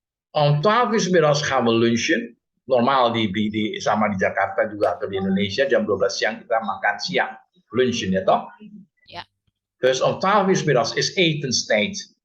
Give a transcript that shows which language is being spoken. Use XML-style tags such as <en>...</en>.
<nl>Om 12 uur 's middags gaan we lunchen.</nl> <id>Normaal sama di Jakarta juga atau di Indonesia jam 12 siang kita makan siang.</id> <nl>Lunchen ya toh? Ja. Dus om 12 uur 's middags is etenstijd.</nl>